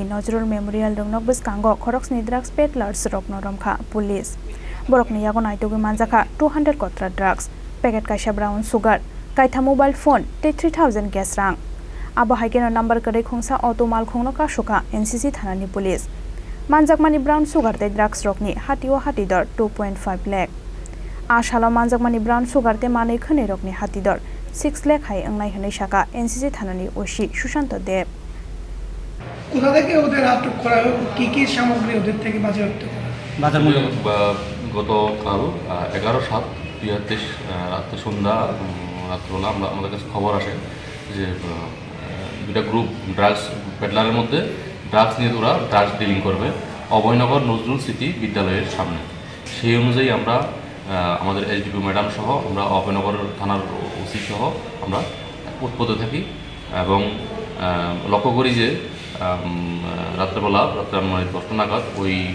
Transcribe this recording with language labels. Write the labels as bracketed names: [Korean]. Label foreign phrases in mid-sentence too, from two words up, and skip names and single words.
[Kok Borok] Nozrul Memorial Rongnok Biskango Khoroksni [English] drugs Peddlers [Kok Borok] Rokno Romkha police Borokni yago naitogi manjaka 200 kotra [English] drugs packet [Kok Borok] kaisa [English] brown sugar [Kok Borok] kaitha [English] mobile phone [Kok Borok] te 3000 gas rang abo haikeno number kare khungsa auto mal khungno ka shoka NCC Thanani police manjakmani [English] brown sugar [Kok Borok] te drugs rokni hatio hatidor 2.5 lakh ashalo manjakmani [English] brown sugar [Kok Borok] te manei khane rokni hatidor 6 lakh hai angnai hanai shaka NCC Thanani oshi Sushanto Dev [Bangla] কোথা থেকে ওদের আটক করা হয় কি সামগ্রী ওদের থেকে বাজেয়াপ্ত করা বাজার মূল্য গতকাল 11/7/2023 রাতে সন্ধ্যা রাত্রবেলা আমাদের কাছে খবর আসে যে দুটা গ্রুপ [English] drugs peddler [Bangla] মধ্যে ড্রাগস নিয়ে ওরা [English] drugs dealing [Bangla] করবে অভয়নগর নজরুল স্মৃতি বিদ্যালয়ের সামনে সেই অনুযায়ী আমরা আমাদের এসডিপি ম্যাডাম সহ আমরা অভয়নগর থানার ওসি সহ আমরা উৎপত্তি থাকি এবং লক্ষ্য করি যে রাত্রেবেলা মানে 10টা নাগাদ ওই